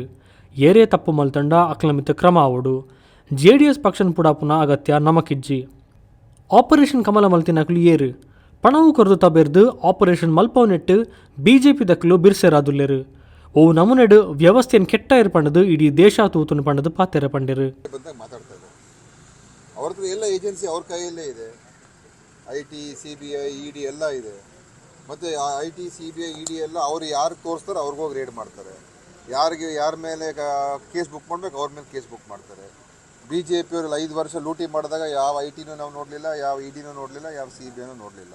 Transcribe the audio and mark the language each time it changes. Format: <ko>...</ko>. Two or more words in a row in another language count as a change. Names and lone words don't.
<tcy>ಏರೇ ತಪ್ಪು ಮಲ್ತಂಡ ಅಕ್ಲ ಮಿತ್ ಕ್ರಮ ಆವಡು. ಜೆಡಿಎಸ್ ಪಕ್ಷನ ಪುಡ ಪುನಃ ಅಗತ್ಯ ನಮಕಿಜ್ಜಿ. ಆಪರೇಷನ್ ಕಮಲ ಮಲ್ತಿನಕ್ಲು ಏರು ಪಣವು ಕೊರದು ತಬೇರ್ದು ಆಪರೇಷನ್ ಮಲ್ಪವನೆಟ್ಟು ಬಿಜೆಪಿ ದಕ್ಕಲು ಬಿರ್ಸೆರಾದುಲ್ಲೇರು. ಓ ನಮೂನೆಡು ವ್ಯವಸ್ಥೆಯನ್ನು ಕೆಟ್ಟ ಏರ್ಪಂಡದು ಇಡೀ ದೇಶ ತೂತುನು ಪಂಡದು ಪಾತೆರ ಪಂಡಿರು.</tcy> <kn>ಅವ್ರದ್ದು ಎಲ್ಲ ಏಜೆನ್ಸಿ ಅವ್ರ ಕೈಯಲ್ಲೇ ಇದೆ. ಐಟಿ ಸಿಬಿಐ ಇಡಿ ಎಲ್ಲ ಇದೆ. ಮತ್ತು ಐಟಿ ಸಿಬಿಐ ಇಡಿ ಎಲ್ಲ ಅವ್ರು ಯಾರು ತೋರಿಸ್ತಾರೆ ಅವ್ರಿಗೋಗಿ ರೇಡ್ ಮಾಡ್ತಾರೆ. ಯಾರ ಮೇಲೆ</kn> <en>case book</en> <kn>ಮಾಡಬೇಕು ಅವ್ರ ಮೇಲೆ</kn> <en>case book</en> <kn>ಮಾಡ್ತಾರೆ. ಬಿ ಜೆ ಪಿಯವರೆಲ್ಲ 5 ವರ್ಷ ಲೂಟಿ ಮಾಡಿದಾಗ ಯಾವ ಐಟಿನೂ ನಾವು ನೋಡಲಿಲ್ಲ, ಯಾವ ಇಡಿನೂ ನೋಡಲಿಲ್ಲ, ಯಾವ ಸಿ ಬಿ ಐನೂ ನೋಡಲಿಲ್ಲ.</kn>